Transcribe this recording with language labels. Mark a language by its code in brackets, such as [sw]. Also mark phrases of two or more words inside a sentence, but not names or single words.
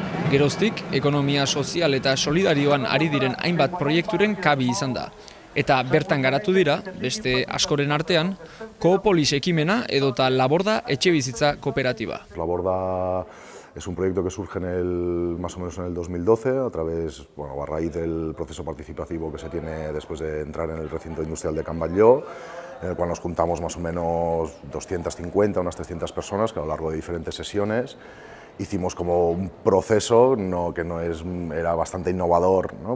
[eu] Geroztik, ekonomia sozial eta solidarioan ari diren hainbat proiekturen kabi izan da. Eta bertan garatu dira, beste askoren artean, Koopolis ekimena edota Laborda etxebizitza kooperatiba. [es] Laborda es un proyecto que surge más o menos en el 2012 a raíz del proceso participativo que se tiene después de entrar en el recinto industrial de Can Batlló, en el cual nos juntamos más o menos 250, unas 300 personas que a lo largo de diferentes sesiones hicimos como un proceso era bastante innovador, ¿no?